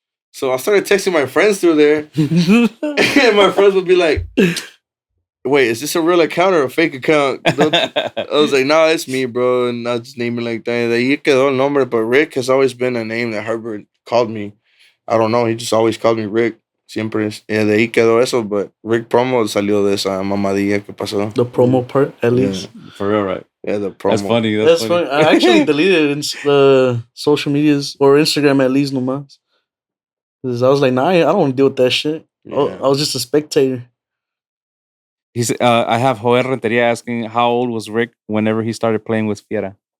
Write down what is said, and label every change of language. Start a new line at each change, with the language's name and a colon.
English: So I started texting my friends through there, and my friends would be like, "Wait, is this a real account or a fake account?" I was like, "No, it's me, bro," and I just name it like that.
Spanish: De ahí quedó el nombre,
English: but Rick has always been a name that Herbert called me. I don't know, he just always called me Rick.
Spanish: Siempre, de ahí quedó eso,
English: but
Spanish: Rick Promo salió de esa mamadilla que pasó.
English: The promo part, at least. For real, right? Yeah, the promo. That's funny. That's funny. I actually deleted it in the social medias or Instagram at least
Spanish: nomás.
English: Because I was like, nah, I don't want to deal with that shit. Yeah. I was just a spectator. He's. I have Joel Renteria asking how old was Rick whenever he started playing with Fiera.